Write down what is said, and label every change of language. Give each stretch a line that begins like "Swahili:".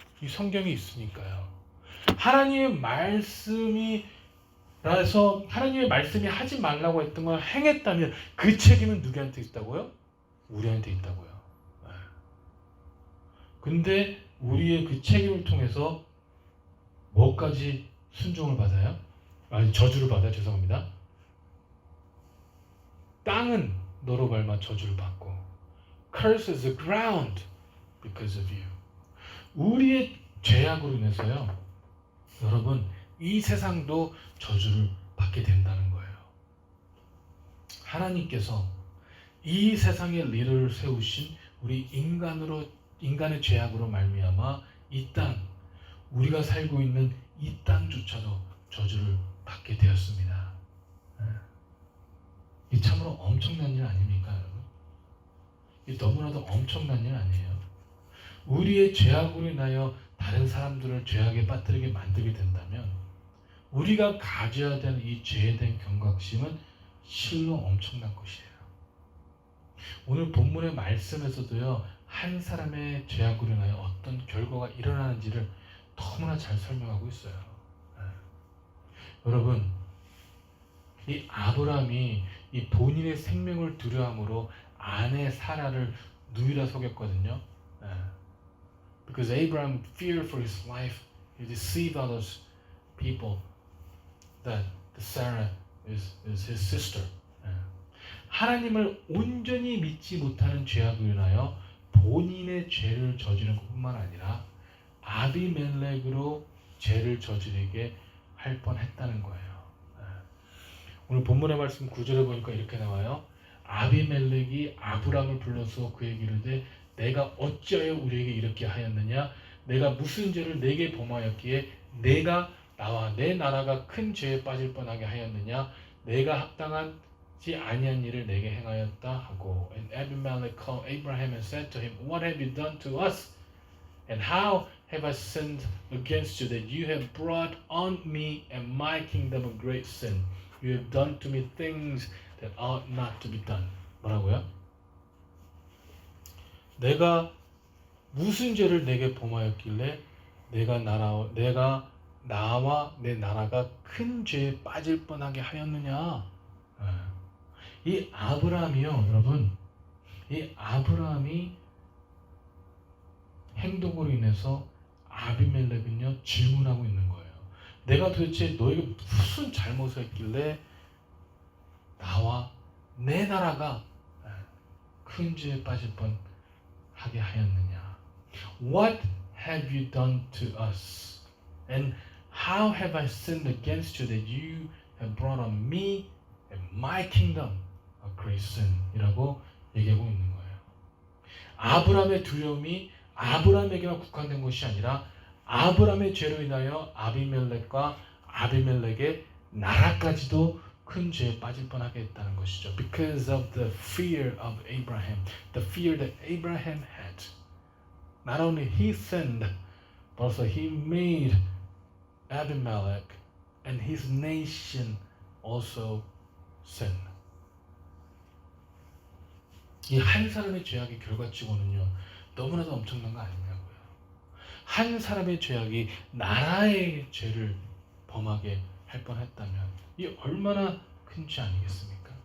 Korean: 이 성경이 있으니까요. 하나님의 말씀이 하지 말라고 했던 걸 행했다면 그 책임은 누구한테 있다고요? 우리한테 있다고요. 근데 우리의 그 책임을 통해서 뭐까지 순종을 받아요? 아니 저주를 받아요. 죄송합니다. 땅은 너로 밟아 저주를 받고
English: Curse is the ground because of you.
Korean: 우리의 죄악으로 인해서요. 여러분 이 세상도 저주를 받게 된다는 거예요. 하나님께서 이 세상의 리더를 세우신 우리 인간의 죄악으로 말미암아 이 땅 우리가 살고 있는 이 땅조차도 저주를 받게 되었습니다. 이 참으로 엄청난 일 아닙니까, 여러분? 이 너무나도 엄청난 일 아니에요? 우리의 죄악으로 인하여 다른 사람들을 죄악에 빠뜨리게 만들게 된다면 우리가 가져야 되는 이 죄에 대한 경각심은 실로 엄청난 것이에요. 오늘 본문의 말씀에서도요, 한 사람의 죄악으로 인하여 어떤 결과가 일어나는지를 너무나 잘 설명하고 있어요. 여러분, 이 아브라함이 이 본인의 생명을 두려움으로 아내 사라를 누이라 속였거든요.
English: Because Abraham feared for his life, he deceived others people that Sarah is his sister.
Korean: 하나님을 온전히 믿지 못하는 죄악으로 인하여 본인의 죄를 저지른 것뿐만 아니라 아비멜렉으로 죄를 저지르게 할 뻔했다는 거예요. 오늘 본문의 말씀 9절에 보니까 이렇게 나와요. 아비멜렉이 아브람을 불러서 그에게 이르되 내가 어찌하여 우리에게 이렇게 하였느냐? 내가 무슨 죄를 내게 범하였기에 내가 나와 내 나라가 큰 죄에 빠질 뻔하게 하였느냐? 내가 합당하지 아니한 일을 내게 행하였다 하고.
English: And Abimelech called Abraham and said to him, What have you done to us? And how have I sinned against you that you have brought on me and my kingdom a great sin? You have done to me things that ought not to be done.
Korean: 뭐라고요? 내가 무슨 죄를 내게 범하였길래 내가 나와 내 나라가 큰 죄에 빠질 뻔하게 하였느냐? 이 아브라함이요, 여러분. 이 아브라함이 행동으로 인해서 아비멜렉은요 질문하고 있는 거예요. 내가 도대체 너에게 무슨 잘못을 했길래 나와 내 나라가 큰 죄에 빠질 뻔하게 하였느냐?
English: What have you done to us? And how have I sinned against you that you have brought on me and my kingdom a great sin?
Korean: 이라고 얘기하고 있는 거예요. 아브라함의 두려움이 아브라함에게만 국한된 것이 아니라 아브라함의 죄로 인하여 아비멜렉과 아비멜렉의 나라까지도 큰 죄에 빠질 뻔하게 했다는 것이죠.
English: Because of the fear of Abraham, the fear that Abraham had. Not only he sinned, but also he made Abimelech and his nation also sin.
Korean: 이 한 사람의 죄악의 결과치고는요 너무나도 엄청난 거 아니냐고요. 한 사람의 죄악이 나라의 죄를 범하게 할 뻔했다면 이 얼마나 큰 죄 아니겠습니까?